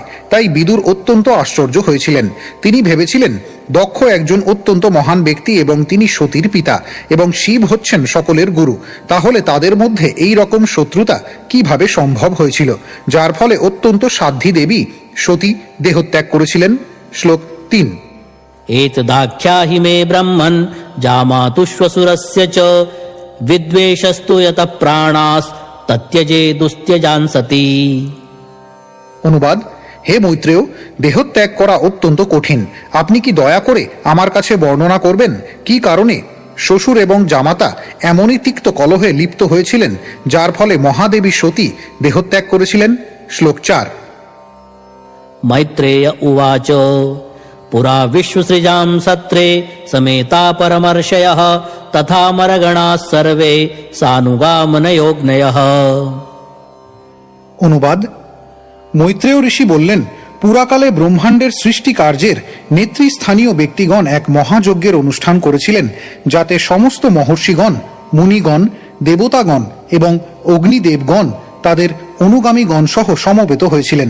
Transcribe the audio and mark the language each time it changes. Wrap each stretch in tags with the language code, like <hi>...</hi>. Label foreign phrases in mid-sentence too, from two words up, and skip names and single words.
<bn>তাই বিদুর অত্যন্ত আশ্চর্য হয়েছিলেন। তিনি ভেবেছিলেন দক্ষ একজন অত্যন্ত মহান ব্যক্তি এবং তিনি সতীর পিতা এবং শিব হচ্ছেন সকলের গুরু। তাহলে তাদের মধ্যে এই রকম শত্রুতা কিভাবে সম্ভব হয়েছিল, যার ফলে অত্যন্ত সাধ্বী দেবী সতী দেহত্যাগ করেছিলেন? শ্লোক 3।</bn> <sa>एतदाख्याहि मे ब्रह्मन् जामातुष्वसुरस्य च विद्वेषस्तु यतः प्राणास्तत्यजेदुस्त्यजान् सती।</sa> <bn>অনুবাদ: হে মৈত্রেয়, দেহত্যাগ করা অত্যন্ত কঠিন। আপনি কি দয়া করে আমার কাছে বর্ণনা করবেন কি কারণে শ্বশুর এবং জামাতা এমনই তিক্ত কলহে লিপ্ত হয়েছিলেন যার ফলে মহাদেবী সতী দেহত্যাগ করেছিলেন? শ্লোক 4।</bn> <sa>मैत्रेय उवाच पुरा विश्वसृजां सत्रे समेता परमर्षयः तथा मरगणाः सर्वे सानुगामनयोग्नयः।</sa> <bn>অনুবাদ: মৈত্রেয় ঋষি বললেন, পুরাকালে ব্রহ্মাণ্ডের সৃষ্টি কার্যের নেতৃস্থানীয় ব্যক্তিগণ এক মহাযজ্ঞের অনুষ্ঠান করেছিলেন, যাতে সমস্ত মহর্ষিগণ, মুনিগণ, দেবতাগণ এবং অগ্নিদেবগণ তাদের অনুগামীগণ সহ সমবেত হয়েছিলেন।</bn>